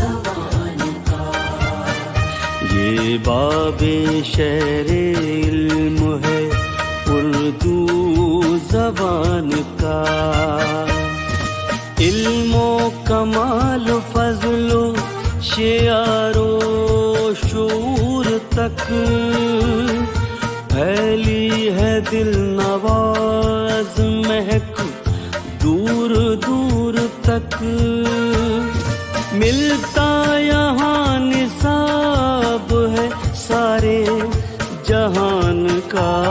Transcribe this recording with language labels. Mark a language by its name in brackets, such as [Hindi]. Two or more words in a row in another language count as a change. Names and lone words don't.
[Urdu] بابِ شہرِ علم زبان کا. علم و کمال و فضل و شعر و شعور تک پھیلی ہے دل نواز مہک دور دور تک. ملتا یہاں نصاب ہے سارے جہان کا.